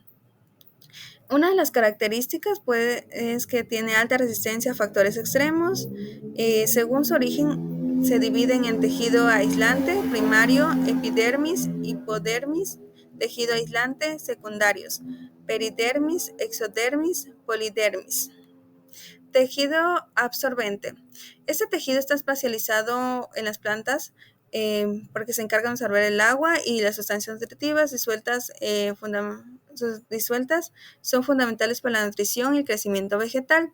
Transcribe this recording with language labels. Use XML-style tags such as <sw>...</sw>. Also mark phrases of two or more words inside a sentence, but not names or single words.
<es>Una de las características es que tiene alta resistencia a factores extremos. Según su origen, se dividen en tejido aislante, primario, epidermis, hipodermis, tejido aislante, secundarios, peridermis, exodermis, polidermis. Tejido absorbente. Este tejido está especializado en las plantas porque se encarga de absorber el agua y las sustancias nutritivas disueltas son fundamentales para la nutrición y el crecimiento vegetal.</es>